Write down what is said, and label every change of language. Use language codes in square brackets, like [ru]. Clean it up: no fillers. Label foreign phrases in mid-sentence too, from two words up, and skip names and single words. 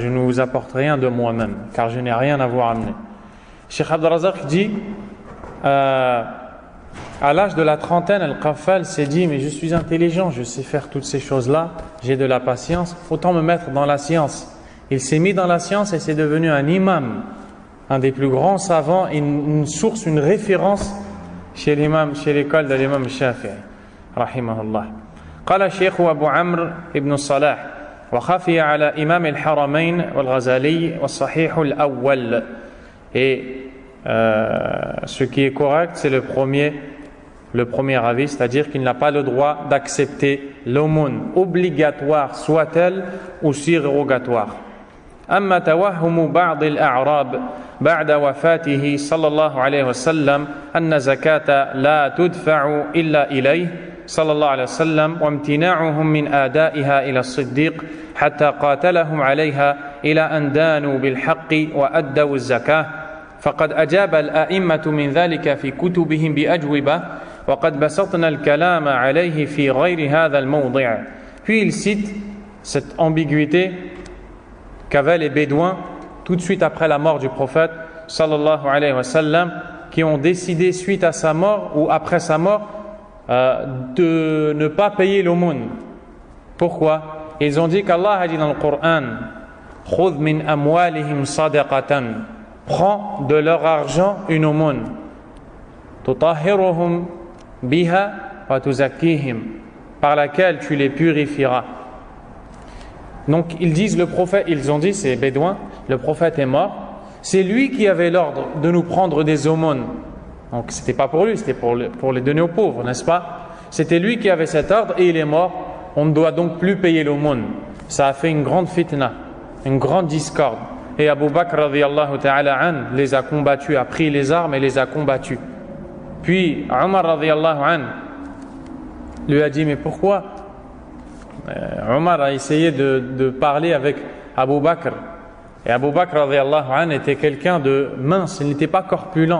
[fr] Je ne vous apporte rien de moi-même, car je n'ai rien à vous ramener. Cheikh Abdel Razak dit, à l'âge de la trentaine, Al-Qaffal s'est dit, mais je suis intelligent, je sais faire toutes ces choses-là, j'ai de la patience, autant me mettre dans la science. Il s'est mis dans la science et c'est devenu un imam, un des plus grands savants, une source, une référence chez l'école de l'imam Shafi'i, rahimahullah. [ar] قال الشيخ أبو عمرو ابن الصلاح وخفي على إمام الحرمين والغزالي والصحيح الأول. [fr] Et ce qui est correct, c'est le premier avis, c'est-à-dire qu'il n'a pas le droit d'accepter l'aumône, obligatoire soit-elle ou surrogatoire. [ar] أما توهم بعض الأعراب بعد وفاته صلى الله عليه وسلم أن زكاة لا تدفع إلا إليه صلى الله عليه وسلم وامتناعهم من آدائها إلى الصديق حتى قاتلهم عليها إلى أن دانوا بالحق وأدوا الزكاة فقد أجاب الأئمة من ذلك في كتبهم بأجوبة وقد بسطنا الكلام عليه في غير هذا الموضع. [fr] Puis il cite cette ambiguïté qu'avaient les Bédouins tout de suite après la mort du prophète [ar] صلى الله عليه وسلم, [fr] qui ont décidé suite à sa mort ou après sa mort de ne pas payer l'aumône. Pourquoi? Ils ont dit qu'Allah a dit dans le Coran, [ar] خذ من أموالهم صدقة, [fr] prends de leur argent une aumône, [ar] تطهرهم بها وتزكيهم, [fr] par laquelle tu les purifieras. Donc ils ont dit, ces Bédouins, le prophète est mort, c'est lui qui avait l'ordre de nous prendre des aumônes. Donc c'était pas pour lui, c'était pour les donner aux pauvres, n'est-ce pas? C'était lui qui avait cet ordre et il est mort, on ne doit donc plus payer l'aumône. Ça a fait une grande fitna, une grande discorde. Et Abu Bakr [ar] رضي الله تعالى عن [fr] les a combattus, a pris les armes et les a combattus. Puis Omar [ar] رضي الله عن [fr] lui a dit, mais pourquoi? Omar a essayé de parler avec Abu Bakr. Et Abu Bakr [ar] رضي الله عن [fr] était quelqu'un de mince, il n'était pas corpulent.